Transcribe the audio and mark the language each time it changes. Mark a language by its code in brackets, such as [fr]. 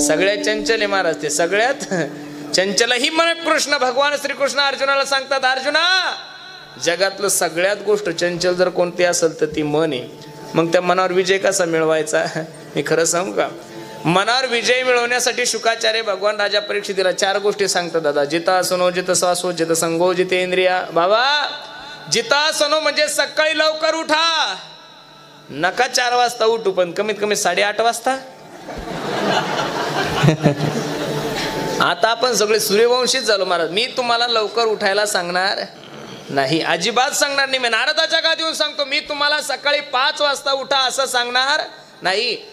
[mr] सगळ्यात चंचल आहे महाराज ते, सगळ्यात चंचल ही मन. कृष्ण भगवान श्रीकृष्ण अर्जुनाला सांगतात, अर्जुना जगातलं सगळ्यात गोष्ट चंचल जर कोणती असेल तर ती मन आहे. मग त्या मनावर विजय कसा मिळवायचा. मी खरं सांगू का, मनावर विजय मिळवण्यासाठी शुकाचार्य भगवान राजा परीक्षितीला 4 गोष्टी सांगतात दादा. [sa] जितासनो जित श्वासो जित संगो जितेंद्रिया. [mr] बाबा जितासनो म्हणजे सकाळी लवकर उठा, नका 4 वाजता उठू पण कमीत कमी 8:30 वाजता. आता आपण सगळे सूर्यवंशीच झालो महाराज. मी तुम्हाला लवकर उठायला सांगणार नाही, अजिबात सांगणार नाही. मी नारदाच्या गादी येऊन सांगतो, मी तुम्हाला सकाळी 5 वाजता उठा असं सांगणार नाही.